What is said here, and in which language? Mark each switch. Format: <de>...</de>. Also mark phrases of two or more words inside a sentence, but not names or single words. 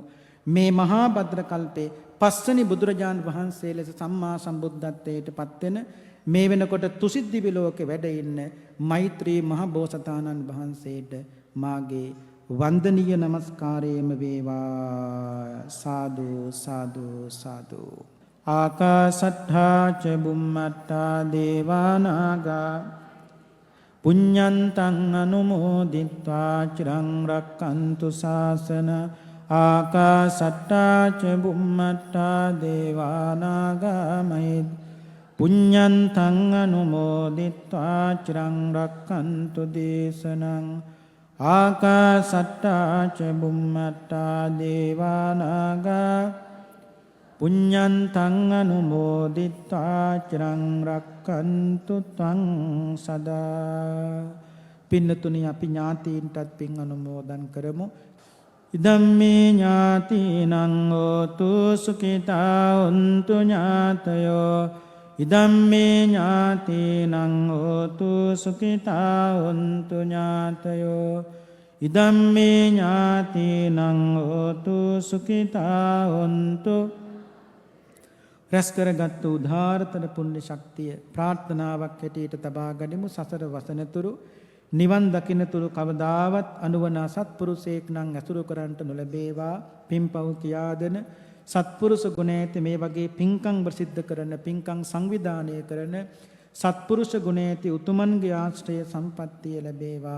<si>මේ මහා භද්‍ර කල්පේ පස්වෙනි බුදුරජාන් වහන්සේ ලෙස සම්මා සම්බුද්ධත්වයට පත්වෙන මේ වෙනකොට තුසිද්දි විලෝකේ වැඩ ඉන්න මෛත්‍රී මහ බෝසතාණන් වහන්සේට මාගේ වන්දනීය නමස්කාරයම වේවා. සාදු සාදු සාදු.</si> <pi>ආකාසට්ඨා ච බුම්මට්ඨා දේවානාගා පුඤ්ඤන්තං අනුමෝදිත්වා චිරං රක්칸තු ශාසන. ආකාසට්ඨා ච බුම්මට්ඨා දේවානාගා මහිත් පුඤ්ඤන්තං අනුමෝදිත්වා චිරං රක්칸තු දේශනං. ආකාසට්ඨා ච බුම්මට්ඨා දේවානාගා පුඤ්ඤන්තං අනුමෝදිත්වා චිරං රක්칸තු ත්වං සදා.</pi> <si>පින්නතුනි අපි ඥාතීන්ටත් පින් අනුමෝදන් කරමු.</si> <pi>ඉදම්මේ ඥාතීනං හෝතු සුඛිතා හොන්තු ඥාතයෝ. ඉදම්මේ ඥාතීනං හෝතු සුඛිතා හොන්තු ඥාතයෝ. ඉදම්මේ ඥාතීනං හෝතු සුඛිතා හොන්තු.</pi> <si>රැස් කරගත් උදාාරතර පුණ්‍ය ශක්තිය ප්‍රාර්ථනාවක් හැටියට තබා ගනිමු. සසර වසනතුරු නිවන් දකින්නතුරු කවදාවත් අනුවන සත්පුරුෂයෙක් නම් ඇසුරු කරන්ට නොලැබේවා. පින්පව් කියාදෙන සත්පුරුෂ ගුණ ඇති මේ වගේ පින්කම් ප්‍රසිද්ධ කරන පින්කම් සංවිධානය කරන සත්පුරුෂ ගුණ ඇති උතුමන්ගේ ආශ්‍රය සම්පත්තිය ලැබේවා.</si>